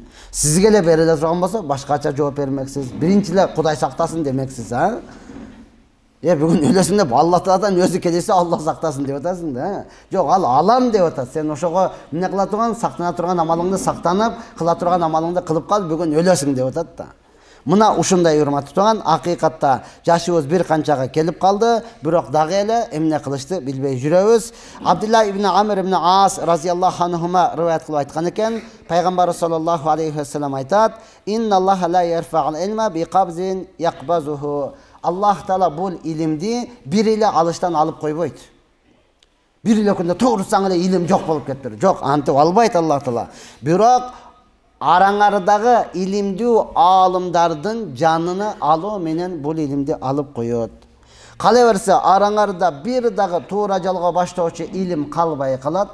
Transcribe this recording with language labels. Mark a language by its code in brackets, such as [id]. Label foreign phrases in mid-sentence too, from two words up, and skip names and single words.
[ky] Сизге эле бериле турган болсо, башкача жооп бермексиз. Биринчи эле Кудай сактасын демексиз, бүгүн өлөсүң деп Алла Тааладан өзү келсе Алла сактасын деп атасың да. Жок, ал алам деп атат. Сен ошого эмне кыла турган, сактана турган амалыңды сактанып, кыла турган амалыңды кылып кал, бүгүн өлөсүң деп атат да. Мына ушундай урматтуу туган, акыйкатта жашыбыз бир канчага келип калды, бирок дагы эле эмне кылышты билбей жүрөбүз. Абдулла ибн Амр ибн Ас [ar] رضي الله عنهما [ky] риваят кылып айткан экен, пайгамбар [ar] صلى الله عليه وسلم [ky] айтат: [ar] "إن الله لا يرفع العلم بقبض يقبضه." [ky] Аллах Таала бул илимди бир эле алыштан алып койбойт. Bir ile күндө тоғрусаң эле илим жок болуп кетти. Жок, антип албайт Аллах Таала. Бирок араңардагы илимдүү аалымдардын жаныны алуу менен бул илимди алып коёт. Кала берсе араңарда бир дагы туура жолго баштоочу илим калбай калат.